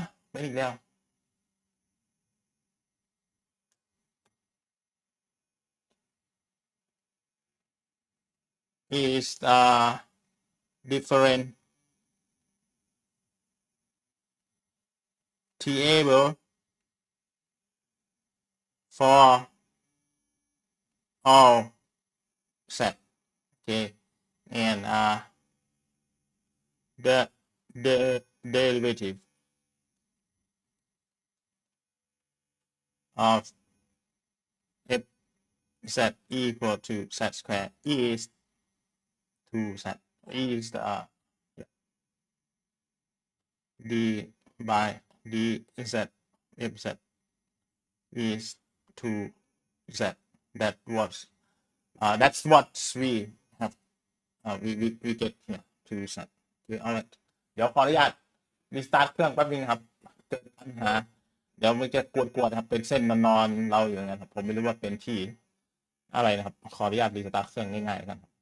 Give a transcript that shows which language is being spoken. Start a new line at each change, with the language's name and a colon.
Thai: เป็นอีกแล้ว
English: is differentiable for all set. Okay, and the derivative of f(z) equal to z square is 2z is d by dz fz is 2z. That was that's what we have we get here 2z. Okay, all right.
Thai: เดี๋ยวขออนุญาต restart เครื่องแป๊บนึงครับเกิดปัญหาเดี๋ยวมันจะกวนๆครับเป็นเส้นนอนเราอยู่อย่างเงี้ยครับผมไม่รู้ว่าเป็นที่อะไรนะครับขออนุญาต restart เครื่องง่ายๆกัน